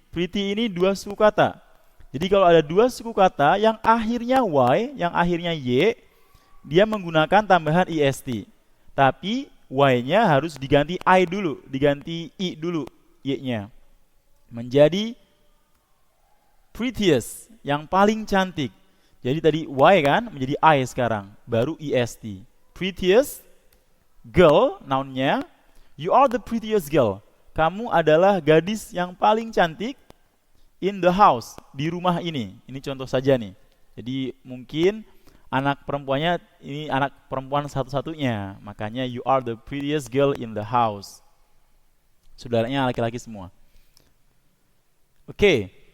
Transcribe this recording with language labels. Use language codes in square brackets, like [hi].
[id] Pretty ini dua suku kata. Jadi kalau ada dua suku kata yang akhirnya y, yang akhirnya y, dia menggunakan tambahan est. Tapi y-nya harus diganti I dulu, diganti i dulu y-nya. Menjadi prettiest, yang paling cantik. Jadi tadi y kan menjadi I sekarang, baru est. [en] Prettiest girl, noun-nya, you are the prettiest girl. [id] Kamu adalah gadis yang paling cantik [en] in the house, [id] di rumah ini. Ini contoh saja nih. Jadi mungkin anak perempuannya ini anak perempuan satu-satunya, makanya [en] you are the prettiest girl in the house. [id] Saudaranya laki-laki semua. Oke.